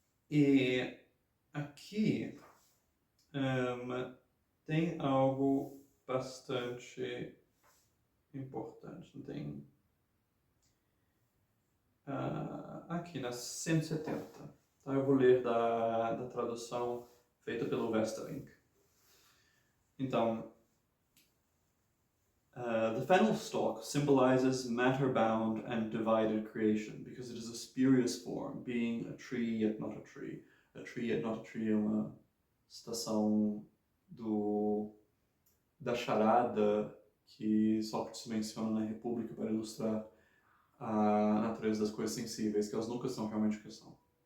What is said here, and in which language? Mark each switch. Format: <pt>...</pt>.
<pt>E aqui tem algo bastante importante. Tem aqui na 170. Tá? Eu vou ler da tradução feita pelo Westerling.</pt> <en>Então, the fennel stalk symbolizes matter-bound and divided creation because it is a spurious form, being a tree yet not a tree. A tree yet not a tree</en> <pt>é uma citação da charada que Sócrates menciona na República para ilustrar a natureza das coisas sensíveis, que elas nunca são realmente o que são.</pt>